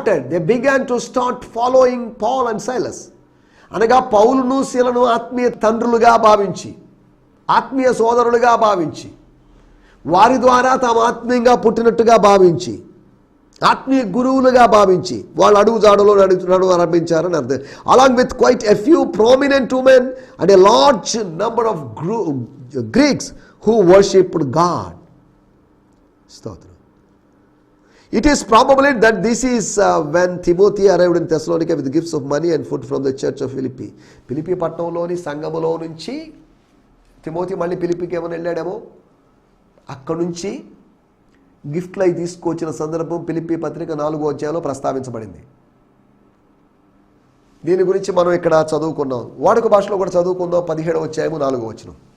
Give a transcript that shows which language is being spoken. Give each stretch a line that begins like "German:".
English: they began to start following Paul and Silas.
Telugu: అనగా పౌలును శీలను ఆత్మీయ తండ్రులుగా భావించి, ఆత్మీయ సోదరులుగా భావించి, వారి ద్వారా తాము ఆత్మీయంగా పుట్టినట్టుగా భావించి, ఆత్మీయ గురువులుగా భావించి వాళ్ళు అడుగు జాడలో నడువు ఆరంభించారని అర్థం.
English: Along with quite a few prominent women and a large number of Greeks who worshipped God.
Telugu: స్తోత్రం.
English: It is probably that this is when Timothy arrived in Thessalonica with gifts of money and food from the church of Philippi.
Telugu: Philippi పట్టణంలోని సంఘములో నుంచి Timothy మళ్ళీ ఫిలిప్పీకి ఏమైనా వెళ్ళాడేమో, అక్కడి నుంచి గిఫ్ట్లు అయి తీసుకొచ్చిన సందర్భం ఫిలిప్పీ పత్రిక 4వ అధ్యాయంలో ప్రస్తావించబడింది. దీని గురించి మనం ఇక్కడ చదువుకున్నాం, వాడుక భాషలో కూడా చదువుకుందాం. 17వ అధ్యాయము 4వ వచనం.